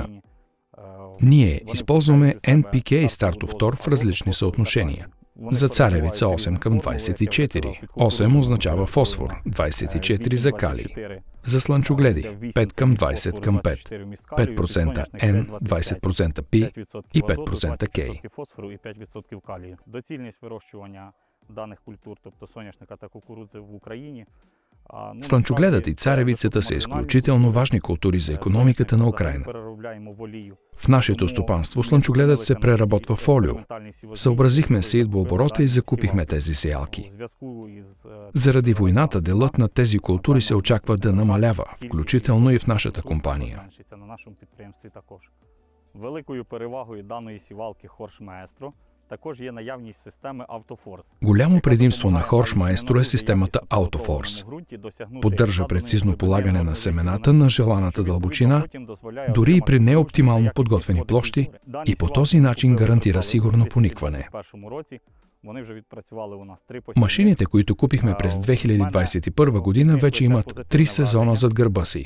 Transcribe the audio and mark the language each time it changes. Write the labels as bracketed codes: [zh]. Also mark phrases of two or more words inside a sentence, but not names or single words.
[bg] Ние използваме NPK стартов тор в различни съотношения. За царевица 8 към 24. 8 означава фосфор, 24 за калий. За слънчогледи 5 към 20 към 5. 5% N, 20% P и 5% K. [uk] Доцільність вирощування даних культур, тобто соняшника та кукурудзи в Україні. [bg] Слънчогледът и царевицата са изключително важни култури за икономиката на Украйна. В нашето стопанство слънчогледът се преработва в олио. Съобразихме сеитбооборота и закупихме тези сеялки. Заради войната делът на тези култури се очаква да намалява, включително и в нашата компания. [uk] Великою перевагою даної сівалки Horsch Maestro також є наявність системи AutoForce. [bg] Голямо предимство на Horsch Maestro е системата AutoForce. Поддържа прецизно полагане на семената на желаната дълбочина, дори и при неоптимално подготвени площи, и по този начин гарантира сигурно поникване. Машините, които купихме през 2021 година, вече имат 3 сезона зад гърба си.